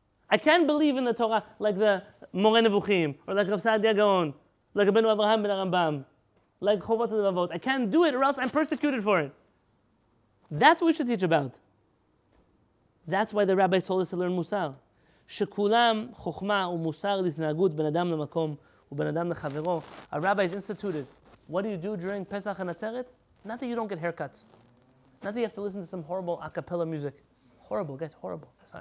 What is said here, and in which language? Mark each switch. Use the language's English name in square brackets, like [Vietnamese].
[English] I can't believe in the Torah like the Moreh Nevuchim, or like Rav Saadia Gaon, like Rabbeinu Avraham ben Rambam, like Chovot HaLevavot. I can't do it or else I'm persecuted for it. That's what we should teach about. That's why the rabbis told us to learn musar. [Hebrew] שכולם חוכמה ומוסר להתנהגות בין אדם למקום ובין אדם לחברו. [English] Our rabbis instituted. What do you do during Pesach and Atzeret? Not that you don't get haircuts. Not that you have to listen to some horrible a cappella music. Horrible, guys, horrible.